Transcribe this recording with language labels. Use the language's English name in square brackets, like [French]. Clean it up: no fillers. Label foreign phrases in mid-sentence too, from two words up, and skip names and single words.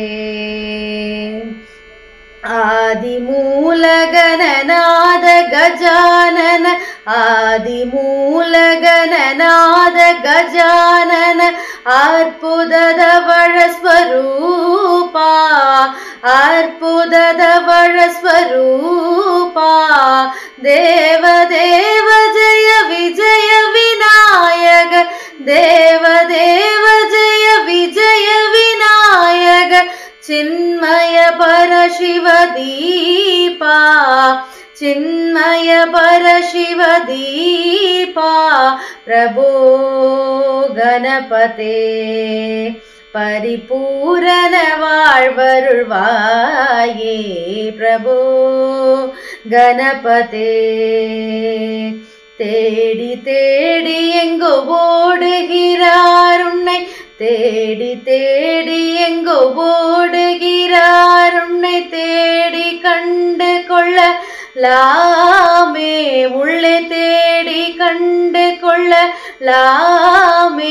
[Tamil] ஆதிமூல கணநாத கஜானன ஆதிமூல கணநாத கஜானன அற்புததவழ ஸ்வரூபா அற்புததவழ ஸ்வரூபா தேவ தேவ ஜெய விஜய விநாயக தேவ தேவ ஜெய விஜய விநாயக [Sanskrit] चिन्मय परशिव दीपा चिन्मय परशिव दीपा प्रभो गणपते [Tamil] परिपूर्ण வாழ்வருள்வாயே [Sanskrit] प्रभो गणपते [Tamil] தேடி தேடி எங்கோ ஓடுகிறார் உன்னை தேடி தேடி எங்கோ ஓடுகிறார் உன்னை தேடி கண்டு கொள்ளலாமே உள்ளே தேடி கண்டு கொள்ளலாமே